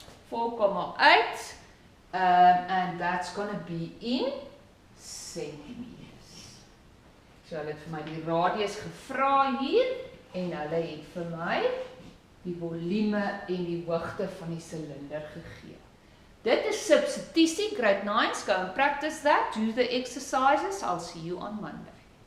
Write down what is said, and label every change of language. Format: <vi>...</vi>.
<en>4,8 and that's going to be in centimeters.</en> <af>So hulle het vir my die radius gevra hier en hulle het vir my die volume en die hoogte van die silinder gegee. Dit is substitusie,</af> <en>grade 9's, go and practice that, do the exercises, I'll see you on Monday.</en>